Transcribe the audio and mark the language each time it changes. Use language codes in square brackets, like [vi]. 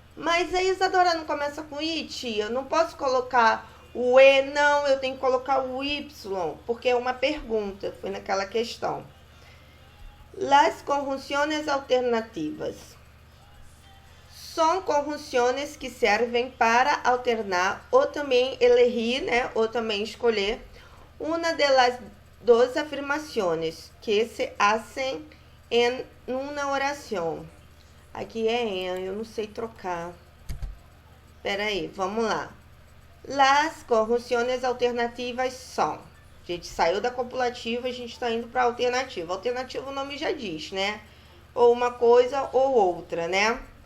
[pt] Mas a Isadora não começa com I, tia? Eu não posso colocar o E, não, eu tenho que colocar o Y, porque é uma pergunta, foi naquela questão. Las conjunciones alternativas são conjunções que servem para alternar ou também elegir, né, ou também escolher uma [es] dos afirmaciones que se hacen en una oración. [pt] Aqui é en, eu não sei trocar. Espera aí, vamos lá. Las conjunciones alternativas são. A gente saiu da copulativa, a gente está indo para a alternativa. Alternativa o nome já diz, né? Ou uma coisa ou outra, né?